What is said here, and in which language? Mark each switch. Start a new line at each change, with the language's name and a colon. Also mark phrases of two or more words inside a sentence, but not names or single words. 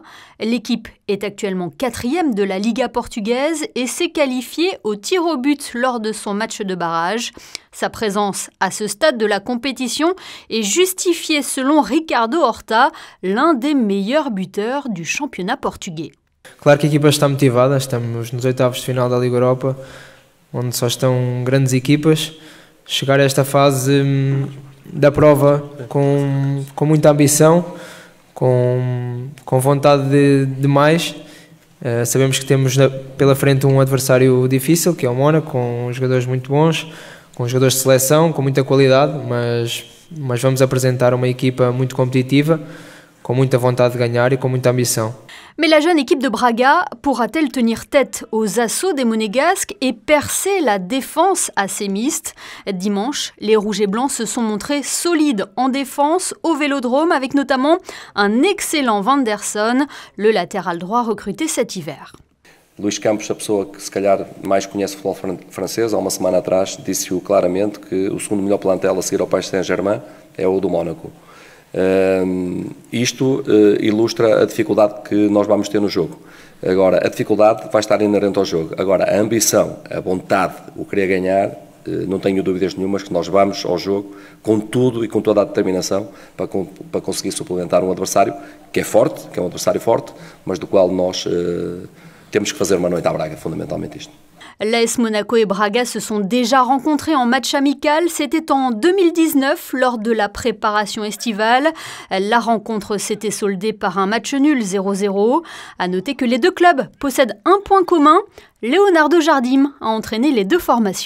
French: L'équipe est actuellement 4e de la Liga portugaise et s'est qualifiée au tir au but lors de son match de barrage. Sa présence à ce stade de la compétition est justifiée selon Ricardo Horta, l'un des meilleurs buteurs du championnat portugais.
Portuguese: Claro que a equipa está motivada, estamos nos oitavos de final da Liga Europa, onde só estão grandes equipas. Chegar a esta fase da prova com muita ambição, com vontade de mais. Sabemos que temos pela frente um adversário difícil, que é o Mónaco, com jogadores muito bons, com jogadores de seleção, com muita qualidade, mas vamos apresentar uma equipa muito competitiva, com muita vontade de ganhar e com muita ambição.
French: Mais la jeune équipe de Braga pourra-t-elle tenir tête aux assauts des Monégasques et percer la défense assez mixte? Dimanche, les Rouges et Blancs se sont montrés solides en défense au Vélodrome avec notamment un excellent Vanderson, le latéral droit recruté cet hiver.
Portuguese: Luís Campos, a pessoa que se calhar mais conhece o futebol francês, há uma semana atrás disse-o claramente que o segundo melhor plantel a seguir ao Paris Saint-Germain é o do Mónaco. Isto ilustra a dificuldade que nós vamos ter no jogo. Agora, a dificuldade vai estar inerente ao jogo. Agora, a ambição, a vontade, o querer ganhar, não tenho dúvidas nenhumas que nós vamos ao jogo com tudo e com toda a determinação para conseguir suplementar um adversário que é forte, que é um adversário forte, mas do qual nós temos que fazer uma noite à Braga, fundamentalmente isto.
French: L'AS Monaco et Braga se sont déjà rencontrés en match amical. C'était en 2019 lors de la préparation estivale. La rencontre s'était soldée par un match nul 0-0. À noter que les deux clubs possèdent un point commun. Leonardo Jardim a entraîné les deux formations.